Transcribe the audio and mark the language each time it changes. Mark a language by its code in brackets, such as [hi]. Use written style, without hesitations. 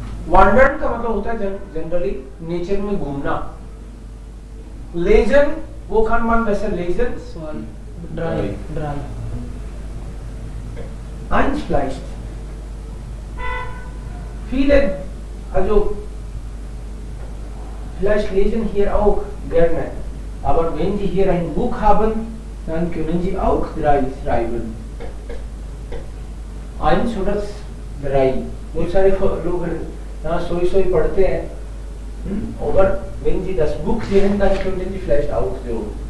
[hi] Wandern का मतलब होता है जनरली नेचर में घूमना. [de] Lesen, wo kann man besser lesen? Drei. Eins vielleicht. Viele, also vielleicht lesen hier auch gerne. Aber wenn Sie hier ein Buch haben, dann können Sie auch 3 schreiben. 1 oder 3. [hi] बहुत सारे लोग यहाँ सोई पढ़ते हैं. [de] Aber wenn Sie das Buch sehen, dann können Sie vielleicht auch so.